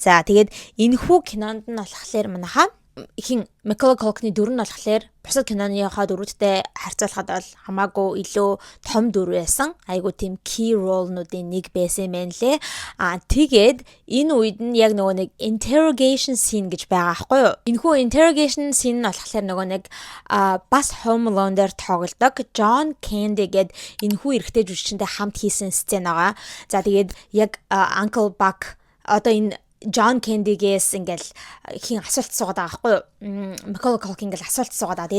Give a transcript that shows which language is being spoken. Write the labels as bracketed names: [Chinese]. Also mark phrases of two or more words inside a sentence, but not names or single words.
[Mongolian] За тэгээд энэхүү кинонд нь болохоор манайхаа Macaulay Culkin-ий дүр нь болохоор бусад киноныхаа дүрүүдтэй харьцуулахад бол хамаагүй илүү том дүр байсан. Айгу тийм [English] key role- [Mongolian] нуудын нэг байсан юм байна лээ. Тэгээд энэ үед нь яг нөгөө нэг [English] interrogation scene [Mongolian] гэж байгаа аахгүй юу? Энэхүү [English] interrogation scene [Mongolian] нь болохоор нөгөө нэг бас Home Alone дээр тоглодог John Candy гэд энэхүү эрэгтэй жүжигчтэй хамт хийсэн сцен байгаа. За тэгээд яг Uncle Buck одоо энэ John Candy-гээс ингээл хин асуулт суугаад байгаа байхгүй юу? Macaulay Culkin ингээл асуулт суугаад байгаа.